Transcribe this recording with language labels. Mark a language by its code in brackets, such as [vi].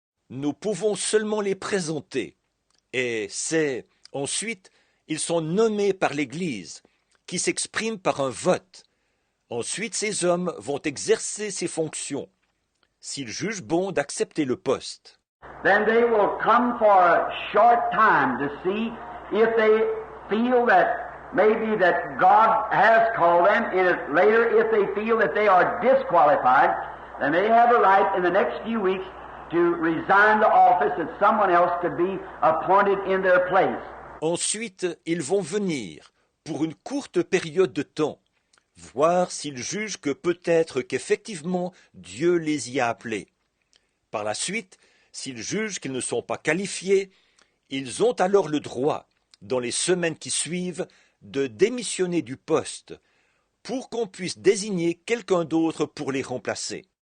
[fr] Nous pouvons seulement les présenter. Et c'est ensuite, ils sont nommés par l'Église, qui s'exprime par un vote. Ensuite, ces hommes vont exercer ces fonctions, s'ils jugent bon d'accepter le poste. [en] Then they will come for a short time to see if they feel that maybe that God has called them, and later if they feel that they are disqualified, then they have a right in the next few weeks to resign the office that someone else could be appointed in their place. [fr] Ensuite, ils vont venir, pour une courte période de temps, voir s'ils jugent que peut-être qu'effectivement Dieu les y a appelés. Par la suite, s'ils jugent qu'ils ne sont pas qualifiés, ils ont alors le droit, dans les semaines qui suivent, de démissionner du poste, pour qu'on puisse désigner quelqu'un d'autre pour les remplacer.